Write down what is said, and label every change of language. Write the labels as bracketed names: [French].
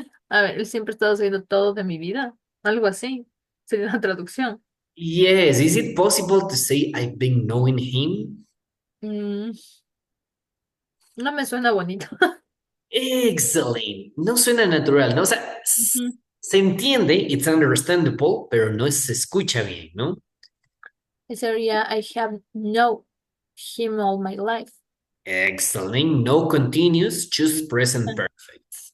[Spanish] A ver, siempre he estado haciendo todo de mi vida. Algo así. Sería la traducción. [English] Yes, is it possible to say I've been knowing him? [Spanish] Mm, no me suena bonito. [English] Excellent. [Spanish] No suena natural, ¿no? O sea, Ujú. se entiende, [English] it's understandable, [Spanish] pero no se escucha bien, ¿no? Sería [English] I have known him all my life. Excellent. No continuous, just present perfect.